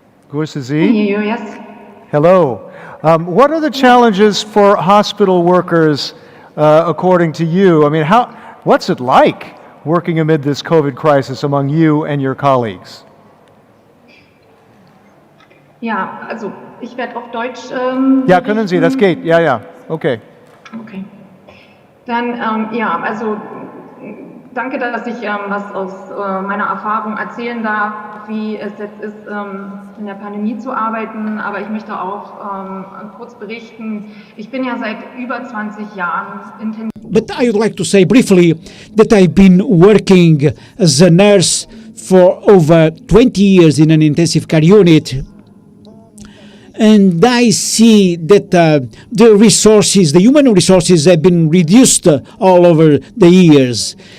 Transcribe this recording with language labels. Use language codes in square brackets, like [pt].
[de] Grüße Sie. [en] Yes. Hello. What are the challenges for hospital workers, according to you? I mean, what's it like working amid this COVID crisis among you and your colleagues? [de] Ja, also ich werde auf Deutsch. Ja, können Sie, das geht. Ja, ja, okay. Okay. Dann, ja, also danke, dass ich was aus meiner Erfahrung erzählen darf, wie es jetzt ist, in der Pandemie zu arbeiten. Aber ich möchte auch kurz berichten, ich bin ja seit über 20 Jahren intensiv. [en] But I would like to say briefly that I've been working as a nurse for over 20 years in an intensive care unit. And I see that the resources, the human resources, have been reduced all over the years.